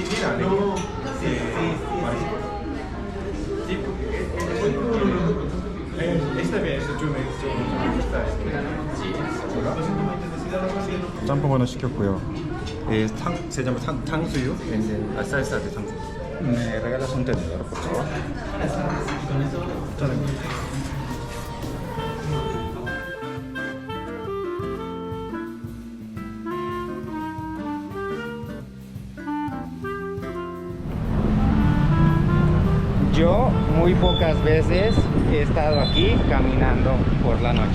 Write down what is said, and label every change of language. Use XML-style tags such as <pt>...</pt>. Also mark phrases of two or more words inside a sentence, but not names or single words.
<es>Está bien,</es> <ko>짬뽕 시켰고요. 예,</ko> <es>se llama 탕수육, salsa de 탕수육. ¿Me regalas un tenedor, por favor? Yo muy pocas veces he estado aquí caminando por la noche.</es>